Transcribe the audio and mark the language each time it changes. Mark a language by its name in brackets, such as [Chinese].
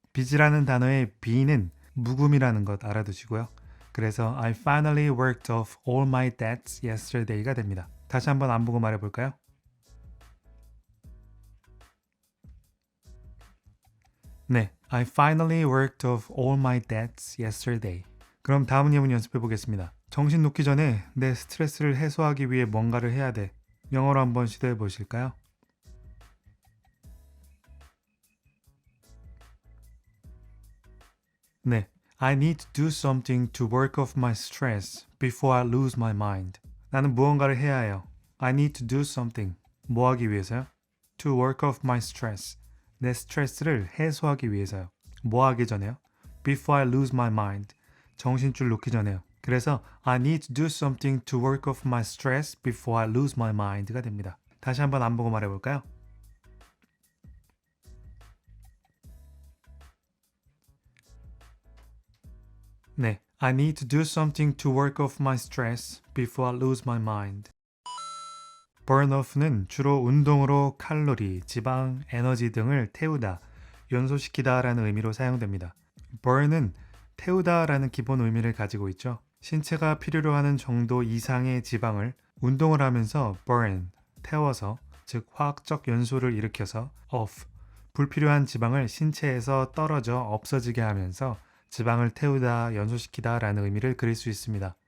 [Korean] 빚이라는 단어의 be는 묵음이라는 것 알아두시고요. 그래서 [English] I finally worked off all my debts yesterday가 [Korean] 됩니다. 다시 한번 안 보고 말해볼까요? [English] 네, I finally worked off all my debts yesterday. [Korean] 그럼 다음 예문 연습해 보겠습니다. 정신 놓기 전에 내 스트레스를 해소하기 위해 뭔가를 해야 돼. 영어로 한번 시도해 보실까요? [English] 네, I need to do something to work off my stress before I lose my mind. [Korean] 나는 무언가를 해야 해요. [English] I need to do something. [Korean] 뭐 하기 위해서요? [English] To work off my stress. [Korean] 내 스트레스를 해소하기 위해서요. 뭐 하기 전에요? [English] Before I lose my mind. [Korean] 정신줄 놓기 전에요. 그래서 [English] I need to do something to work off my stress before I lose my mind가 [Korean] 됩니다. 다시 한번 안 보고 말해볼까요? [English] 네, I need to do something to work off my stress before I lose my mind. [Korean] burn off는 주로 운동으로 칼로리, 지방, 에너지 등을 태우다, 연소시키다 라는 의미로 사용됩니다. burn은 태우다 라는 기본 의미를 가지고 있죠. 신체가 필요로 하는 정도 이상의 지방을 운동을 하면서 burn, 태워서, 즉 화학적 연소를 일으켜서 off, 불필요한 지방을 신체에서 떨어져 없어지게 하면서 지방을 태우다, 연소시키다 라는 의미를 그릴 수 있습니다.